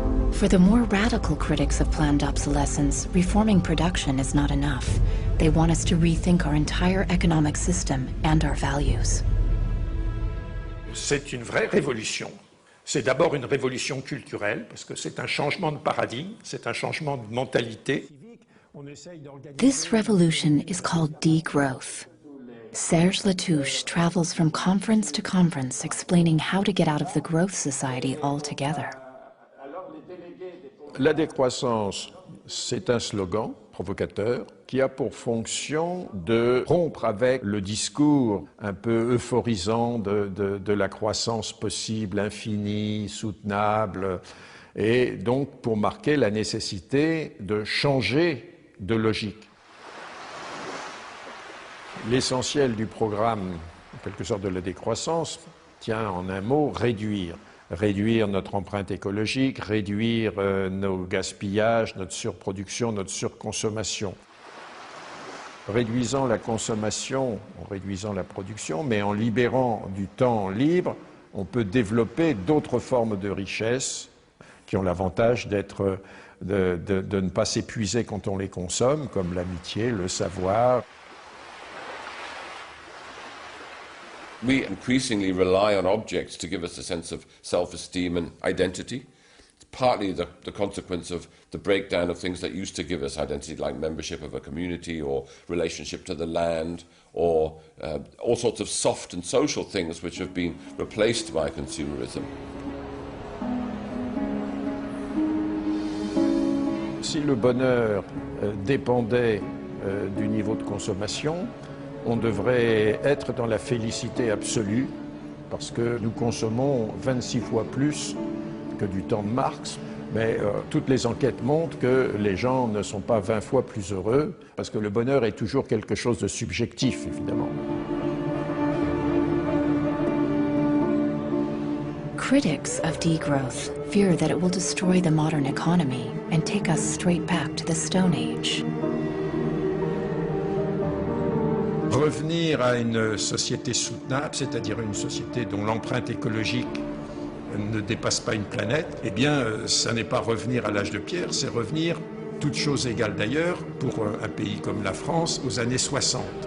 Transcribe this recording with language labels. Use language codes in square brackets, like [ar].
[en] For the more radical critics of planned obsolescence, reforming production is not enough. They want us to rethink our entire economic system and our values. [fr] C'est une vraie révolution. C'est d'abord une révolution culturelle, parce que c'est un changement de paradigme, c'est un changement de mentalité. [en] This revolution is called degrowth. Serge Latouche travels from conference to conference explaining how to get out of the growth society altogether. [fr] La décroissance, c'est un slogan provocateur qui a pour fonction de rompre avec le discours un peu euphorisant de la croissance possible, infinie, soutenable, et donc pour marquer la nécessité de changer de logique. L'essentiel du programme, en quelque sorte de la décroissance, tient en un mot réduire. Réduire notre empreinte écologique, réduire nos gaspillages, notre surproduction, notre surconsommation. Réduisant la consommation, en réduisant la production, mais en libérant du temps libre, on peut développer d'autres formes de richesse qui ont l'avantage de ne pas s'épuiser quand on les consomme, comme l'amitié, le savoir. [en] We increasingly rely on objects to give us a sense of self-esteem and identity. It's partly the consequence of the breakdown of things that used to give us identity, like membership of a community or relationship to the land, or all sorts of soft and social things which have been replaced by consumerism. [fr] Si le bonheur dépendait du niveau de consommation, on devrait être dans la félicité absolue, parce que nous consommons 26 fois plus que du temps de Marx, mais toutes les enquêtes montrent que les gens ne sont pas 20 fois plus heureux, parce que le bonheur est toujours quelque chose de subjectif, évidemment. [en] Critics of degrowth fear that it will destroy the modern economy and take us straight back to the Stone Age. [fr] Revenir à une société soutenable, c'est-à-dire une société dont l'empreinte écologique ne dépasse pas une planète, eh bien, ça n'est pas revenir à l'âge de pierre, c'est revenir, toutes choses égales d'ailleurs, pour un pays comme la France, aux années 60.